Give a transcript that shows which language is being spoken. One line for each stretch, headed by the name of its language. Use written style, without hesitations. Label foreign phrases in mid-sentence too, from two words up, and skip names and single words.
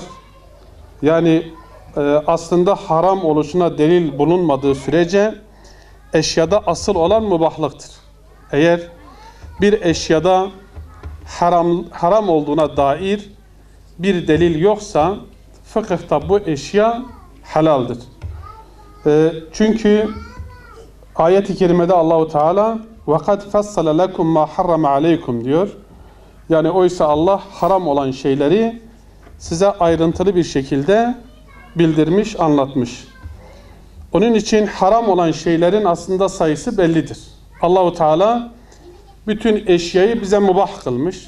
Turkish: Yani aslında haram oluşuna delil bulunmadığı sürece eşyada asıl olan mübahlıktır. Eğer bir eşyada haram olduğuna dair bir delil yoksa fıkıhta bu eşya halaldir. Çünkü ayet-i kerimede Allahu Teala
Arabic: وَقَدْ فَصَّلَ لَكُمْ مَا حَرَّمَ عَلَيْكُمْ
Turkish: diyor. Yani oysa Allah haram olan şeyleri size ayrıntılı bir şekilde bildirmiş, anlatmış. Onun için haram olan şeylerin aslında sayısı bellidir. Allahu Teala bütün eşyayı bize mubah kılmış.